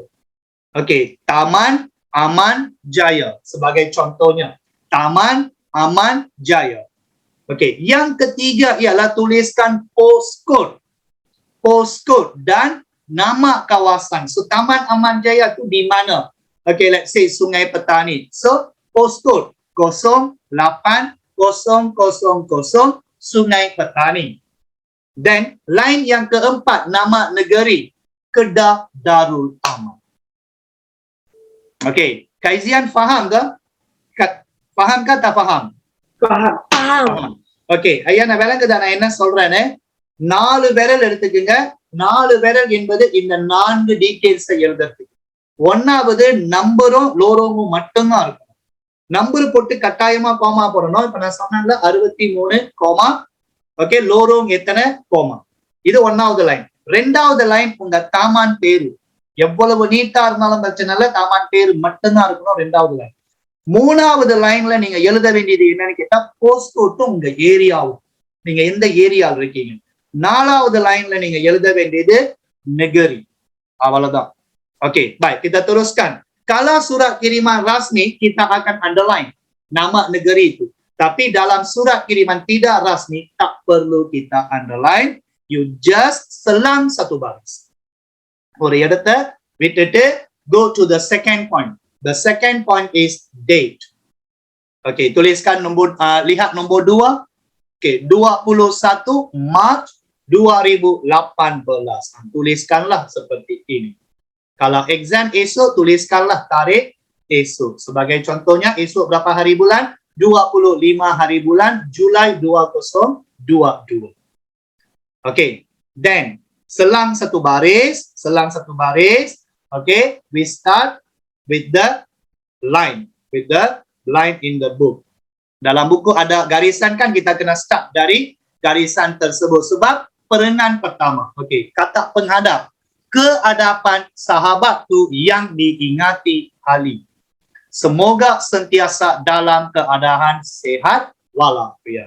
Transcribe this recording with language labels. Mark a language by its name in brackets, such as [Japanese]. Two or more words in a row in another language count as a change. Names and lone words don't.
[Malay] Okey, Taman Aman Jaya sebagai contohnya. Taman Aman Jaya. Okey, yang ketiga ialah tuliskan postcode. Postcode dan nama kawasan. So Taman Aman Jaya tu di mana? Okey, [English] let's say Sungai Petani. [Malay] So postcode 08000 Sungai Petani. Then line yang keempat, nama negeri Kedah Darul Aman. Okey, Kaizian faham ke? Faham ke tak faham? Faham. Okey, [Tamil] ஐயா நான் விளங்குதா நான் என்ன சொல்றேன்னு 4 விரல் எடுத்துக்கங்க. 4 விரல் என்பது இந்த 4 டீடைல்ஸ் எழுதுறதுக்கு. ஒன்னாவது நம்பரும் லோரோவும் மட்டும்தான் இருக்கும். நம்பர் போட்டு கட்டாயமா கோமா போடணும். இப்ப நான் சொன்னேன்ல 63 கோமா. ஓகே, லோரோங் எத்தனை கோமா. இது ஒன்னாவது லைன். ரெண்டாவது லைன் உங்க தாமான் பேரு எவ்வளவு நீட்டா இருந்தாலும் பிரச்சனை இல்லை, தாமான் பேரு மட்டும்தான் இருக்கணும் ரெண்டாவது லைன். மூணாவது லைன்ல நீங்க எழுத வேண்டியது என்னன்னு கேட்டா போஸ்ட்கோட்டும் உங்க ஏரியாவும், நீங்க எந்த ஏரியாவில் இருக்கீங்க. நாலாவது லைன்ல நீங்க எழுத வேண்டியது negeri. அவ்வளவுதான். [Malay] Okey, baik, kita teruskan. Kalau surat kiriman rasmi kita akan underline nama negeri itu. Tapi dalam surat kiriman tidak rasmi tak perlu kita underline. [English] You just [Malay] selang satu baris. [Tamil] ஒரு இடத்தை விட்டுட்டு [English] go to the second point. The second point is date. [Malay] Okey, tuliskan nombor lihat nombor 2. Okey, 21 Mac 2018. Tuliskanlah seperti ini. Kalau exam esok, tuliskanlah tarikh esok. Sebagai contohnya, esok berapa hari bulan? 25 hari bulan Julai 2022. Okay, then selang satu baris. [English] Okay, we start with the line. With the line in the book. [Malay] Dalam buku ada garisan kan, kita kena start dari garisan tersebut. Sebab perenan pertama. Okay, kata penghadap. Keadapan sahabatku yang diingati Ali. Semoga sentiasa dalam keadaan sehat walafiat.